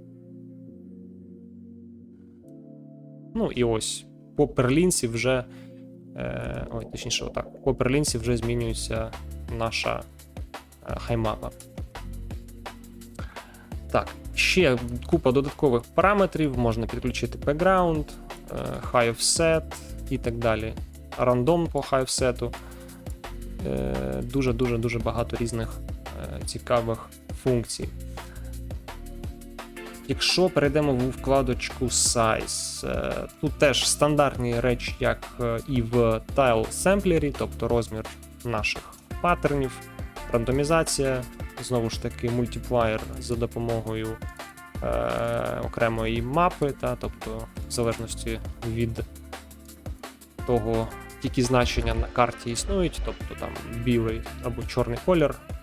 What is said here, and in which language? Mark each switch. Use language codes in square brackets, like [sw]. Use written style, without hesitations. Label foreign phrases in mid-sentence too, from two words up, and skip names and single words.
[uk] Ну і ось по перлінці вже, точніше отак, по перлінці вже змінюється наша хаймапа. Так, ще купа додаткових параметрів, можна підключити [en] background, high offset [uk] і так далі. Рандом по [en] high offset. [uk] Дуже багато різних цікавих функцій. Якщо перейдемо в вкладочку Size, тут теж стандартні речі, як і в Tile Sampler, тобто розмір наших паттернів, рандомізація, знову ж таки мультиплаєр за допомогою окремої мапи, тобто в залежності від того, які значення на карті існують, тобто там білий або чорний колір.